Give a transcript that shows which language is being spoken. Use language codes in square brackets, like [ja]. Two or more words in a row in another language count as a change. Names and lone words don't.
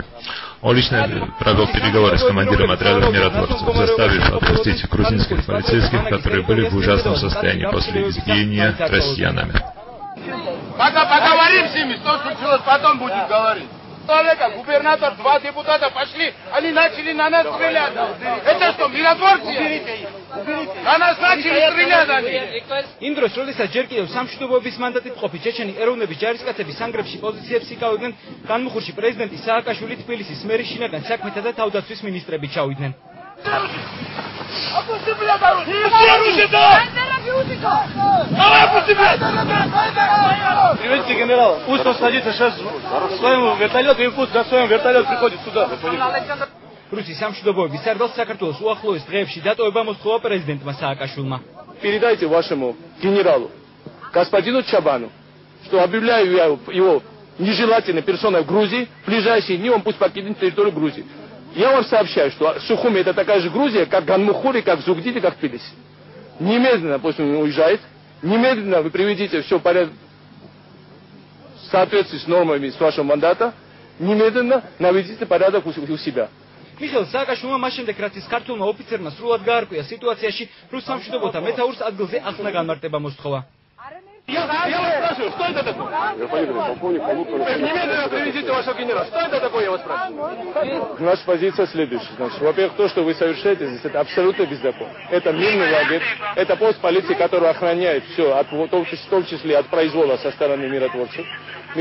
[ru] Он лично провел переговоры с командиром отрядов миротворцев, заставив отпустить грузинских полицейских, которые были в ужасном состоянии после избиения россиянами. Пока поговорим с ними, что случилось, потом будем говорить. Губернатор, 2 депутата пошли, они начали на нас стрелять. Это что, миротворцы? На нас начали стрелять они. Индрош, [ka] როდესაც ჯერ კიდევ სამშვიდობოების მანდატით ყოფი ჩეჩენი ეროვნების ჯარისკაცები სანგრებში პოზიციებს იკავებდნენ, განმუხურში პრეზიდენტი სააკაშვილი თბილისის მერის შინაგან საქმეთა და თავდაცვის მინისტრები ჩავიდნენ. [ru] Опусти, блядь, оружие! Оружие, давай! Давай, опусти, блядь! Привезите генерала. Пусть он садится сейчас в своем вертолете, и пусть на своем вертолете приходит сюда. [ka] რუსის სამშვიდობოების სარდალს საქართველოს უახლოეს დღეებში დატოვება მოსთხოვა პრეზიდენტმა სააკაშვილმა. [ru] Передайте вашему генералу, господину Чабану, что объявляю я его нежелательной персоной в Грузии. В ближайшие дни он пусть покинет территорию Грузии. Я вам сообщаю, что Сухуми это такая же Грузия, как Ганмухури, как Зугдили, как Тбилиси. Немедленно пусть он уезжает. Немедленно вы приведите все в порядок в соответствии с нормами с вашего мандата. Немедленно наведите порядок у себя. [ka] მიხეილ სააკაშვილმა მას შემდეგ რაც ის ქართულმა ოფიცერმა срულად გაარკვია სიტუაციაში, რუს სამშვიდობოთა მეთაურს ადგილზე ახლა განმარტება მოსთხოვა. [ru] Я вас спрашиваю, что это такое? Немедленно приведите вашего генерала. Что это такое, я вас спрашиваю? Наша позиция следующая. Значит, во-первых, то, что вы совершаете здесь, это абсолютно беззаконно. Это мирный лагерь, это пост полиции, который охраняет все, в том числе от произвола со стороны миротворцев.